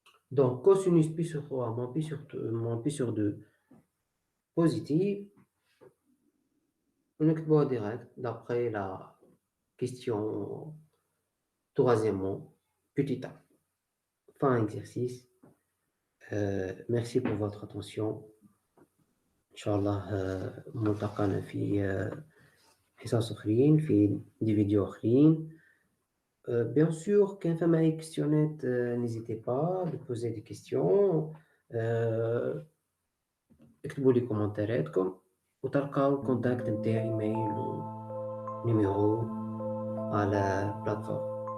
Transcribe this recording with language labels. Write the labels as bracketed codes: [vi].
[fr] Donc cosinus pi sur 3 moins pi sur 2 positif. On écrit direct d'après la question troisièmement, petit a. Fin exercice. Merci pour votre attention. [ar] Inch'Allah ملتقانا في حصص أخرين في [fr] des vidéos [ar] أخرين. [fr] Bien sûr, quand vous avez des questions, n'hésitez pas à poser des questions. [ar] اكتبوا لي كومنتاراتكم وتلقاو الكونتاكت نتاعي، ايميل ونيميرو على بلاتفورم.